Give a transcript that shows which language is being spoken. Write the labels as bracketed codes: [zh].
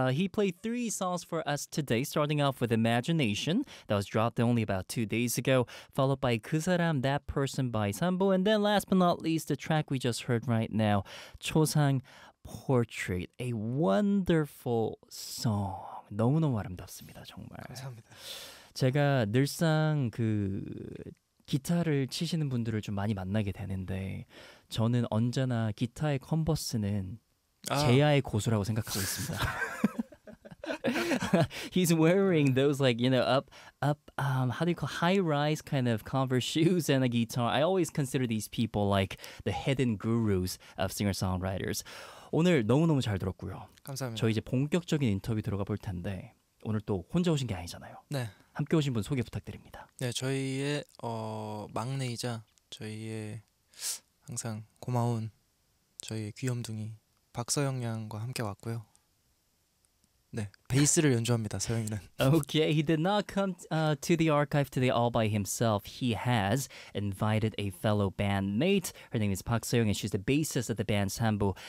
[en] He played three songs for us today, starting off with Imagination, that was dropped only about 2 days ago, followed by 그 사람, That Person by 삼보, and then last but not least, the track we just heard right now, 초상 Portrait, a wonderful song. [ko] 너무너무 아름답습니다, 정말. 감사합니다. 제가 늘상 그 기타를 치시는 분들을 좀 많이 만나게 되는데 저는 언제나 기타의 컨버스는 제야의 고수라고 생각하고 있습니다. [en] He's wearing those like, you know, how do you call it? High-rise kind of Converse shoes and a guitar. I always consider these people like the hidden gurus of singer-songwriters. [ko] 오늘 너무너무 잘 들었고요. 감사합니다. 저희 이제 본격적인 인터뷰 들어가 볼 텐데 오늘 또 혼자 오신 게 아니잖아요. 네. 함께 오신 분 소개 부탁드립니다. 네, 저희의 막내이자 저희의 항상 고마운 저희의 귀염둥이 박서영 양과 함께 왔고요. 네, 베이스를 연주합니다, 서영이는. [en] Okay, he did not come to the archive today all by himself. He has invited a fellow bandmate. Her name is Park Seo-young and she's the bassist of the band Sanbo.